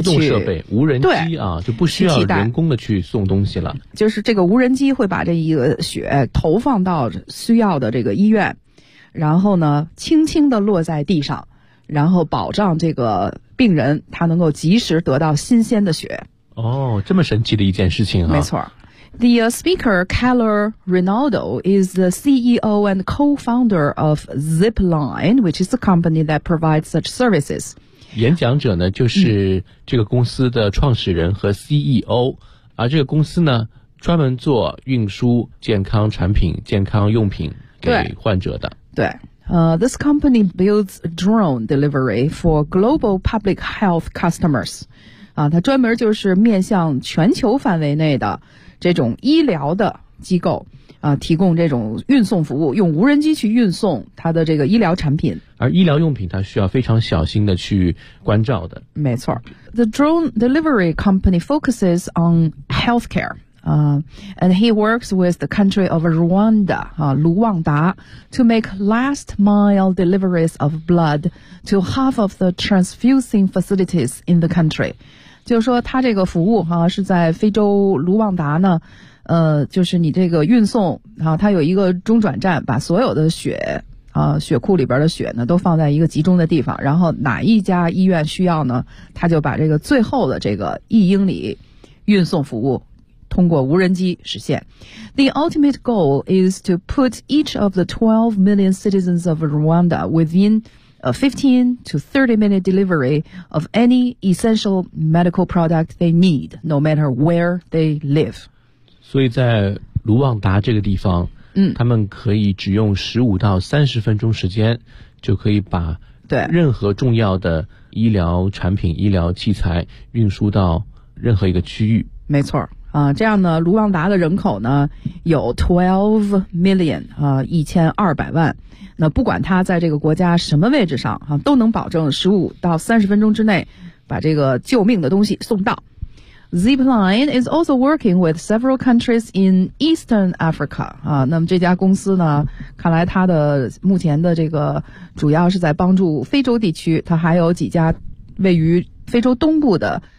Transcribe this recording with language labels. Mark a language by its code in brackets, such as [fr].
[zh] 自动设备，无人机啊，就不需要人工的去送东西了。就是这个无人机会把这一个血投放到需要的这个医院，然后呢轻轻地落在地上，然后保障这个病人他能够及时得到新鲜的血。哦，这么神奇的一件事情啊。没错。 [en] The speaker Keller Rinaldo is the CEO and co-founder of Zipline, which is the company that provides such services. [zh] 演讲者呢就是这个公司的创始人和 CEO、而这个公司呢专门做运输健康产品、健康用品给患者的。对 [en] this company builds drone delivery for global public health customers、 [zh] 它专门就是面向全球范围内的这种医疗的机构提供这种运送服务，用无人机去运送它的这个医疗产品。而医疗用品它需要非常小心的去关照的。没错。 [en] The drone delivery company focuses on healthcare. And he works with the country of Rwanda, 卢旺达 to make last mile deliveries of blood to half of the transfusing facilities in the country. [zh] 就是说他这个服务是在非洲卢旺达呢，就是你这个运送啊，它有一个中转站，把所有的血啊，血库里边的血呢，都放在一个集中的地方。然后哪一家医院需要呢，他就把这个最后的这个1英里运送服务通过无人机实现。 [en] The ultimate goal is to put each of the 12 million citizens of Rwanda within a 15 to 30 minute delivery of any essential medical product they need, no matter where they live. [zh] 所以在卢旺达这个地方，他们可以只用15到30分钟时间，就可以把对任何重要的医疗产品、医疗器材运输到任何一个区域。没错啊、这样呢，卢旺达的人口呢有12 million 啊、1200万，那不管他在这个国家什么位置上啊，都能保证15到30分钟之内把这个救命的东西送到。 [en] Zipline is also working with several countries in Eastern Africa. [zh] 那么这家公司呢，看来它的目前的这个主要是在帮助非洲地区，它还有几家位于非洲东部的